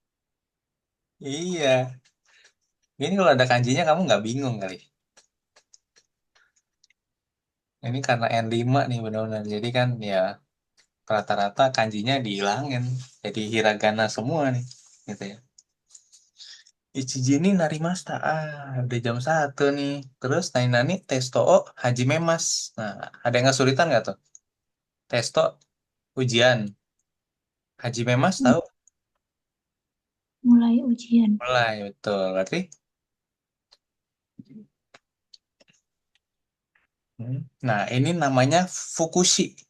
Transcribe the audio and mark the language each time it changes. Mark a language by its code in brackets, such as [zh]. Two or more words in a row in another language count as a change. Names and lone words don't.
[id] Iya. Ini kalau ada kanjinya kamu nggak bingung kali. Ini karena N5 nih benar-benar. Jadi kan ya rata-rata kanjinya dihilangin. Jadi hiragana semua nih. Gitu ya. [ja] 一時になりました. [id] Udah jam 1 nih. Terus [ja] 何テストを始めます. [id] Nah, ada yang kesulitan nggak tuh? Testo ujian. [ja] 始めます [id] tahu? Mulai ujian. Mulai, betul. Berarti, nah ini namanya fukushi.